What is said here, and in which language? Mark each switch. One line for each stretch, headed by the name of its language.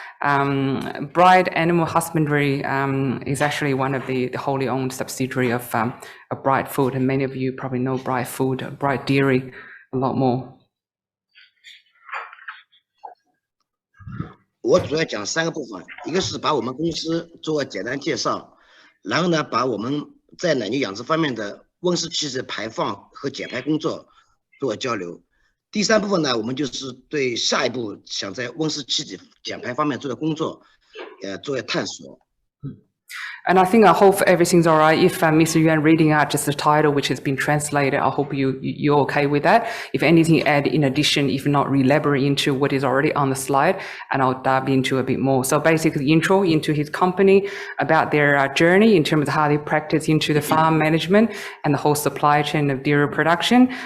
English: Bright Animal Husbandry is actually one of the wholly owned subsidiary of Bright Food, and many of you probably know Bright Food, Bright Dairy, a lot more.
Chinese: 我主要讲3个部分，一个是把我们公司做个简单介绍，然后呢，把我们在奶牛养殖方面的温室气体排放和减排工作做个交流。第3部分呢，我们就是对下一步想在温室气体减排方面做的工作，做个探索。
English: And I think I hope everything's all right. If Mr. Yuan reading out just the title, which has been translated, I hope you're okay with that. If anything, add in addition, if not elaborate into what is already on the slide, and I'll dive into a bit more. So basically, intro into his company, about their journey in terms of how they practice into the farm management and the whole supply chain of dairy production.